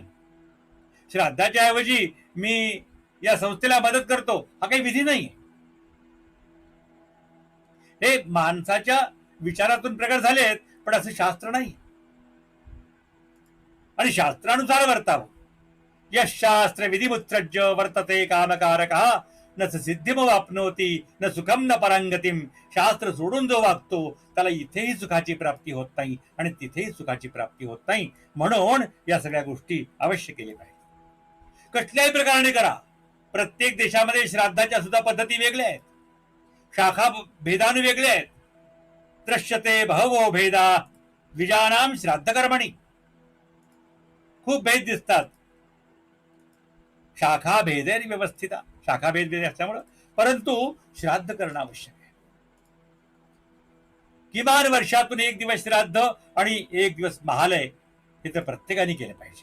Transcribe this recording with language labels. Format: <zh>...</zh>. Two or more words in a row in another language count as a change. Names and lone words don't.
<mr>श्राद्धाच्या ऐवजी मी या संस्थेला मदत करतो, हा काही विधी नाही. हे माणसाच्या विचारातून प्रकट झालेत, पण असं शास्त्र नाही. आणि शास्त्रानुसार वर्तावं.</mr> <sa>यश शास्त्र विधिमुत्सृज्य वर्तते कामकारकः न सिद्धिमवाप्नोति न सुखम न परांगतिम.</sa> <mr>शास्त्र सोडून जो वागतो त्याला इथेही सुखाची प्राप्ती होत नाही आणि तिथेही सुखाची प्राप्ती होत नाही. म्हणून या सगळ्या गोष्टी अवश्य केल्या पाहिजे. कुठल्याही प्रकाराने करा. प्रत्येक देशामध्ये श्राद्धाच्या सुद्धा पद्धती वेगळ्या आहेत, शाखा भेदाने वेगळ्या आहेत.</mr> <sa>दृश्यते बहवो भेदा द्विजानाम श्राद्ध कर्मणी.</sa> <mr>खूप भेद दिसतात.</mr> <sa>शाखा भेदेर व्यवस्थिता,</sa> <mr>शाखा भेद असल्यामुळं, परंतु श्राद्ध करणं आवश्यक आहे. किमान वर्षातून एक दिवस श्राद्ध आणि एक दिवस महालय हे तर प्रत्येकाने केलं पाहिजे.</mr>